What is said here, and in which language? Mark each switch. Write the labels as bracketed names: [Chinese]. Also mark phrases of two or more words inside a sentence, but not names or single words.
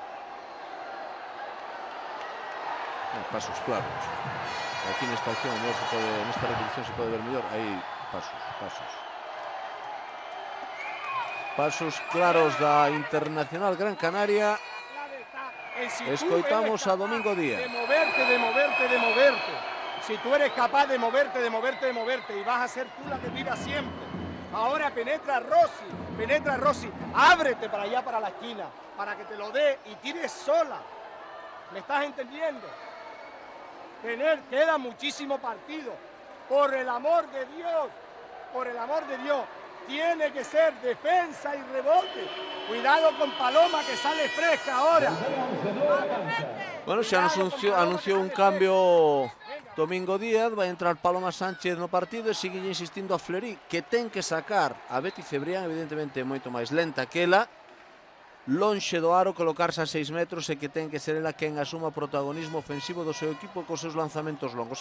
[Galician] Pasos claros. Aquí nesta acción, nesta repetición se pode ver mellor. Aí, pasos claros da Internacional Gran Canaria. Escoitamos a Domingo Díaz. [Spanish] De moverte. Si tú eres capaz de moverte y vas a ser tú la que tira siempre. Ahora penetra Rosy, ábrete para allá, para la esquina, para que te lo dé y tires sola. ¿Me estás entendiendo? Queda muchísimo partido. Por el amor de Dios, tiene que ser defensa y rebote. Cuidado con Paloma, que sale fresca ahora. [Galician] Bueno, xa anunciou un cambio Domingo Díaz. Vai entrar Paloma Sánchez no partido e sigue insistindo a Fleury que ten que sacar a Betty Cebrián, evidentemente moito máis lenta que ela, lonxe do aro, colocarse a 6 metros e que ten que ser ela quen asuma o protagonismo ofensivo do seu equipo cos seus lanzamentos longos.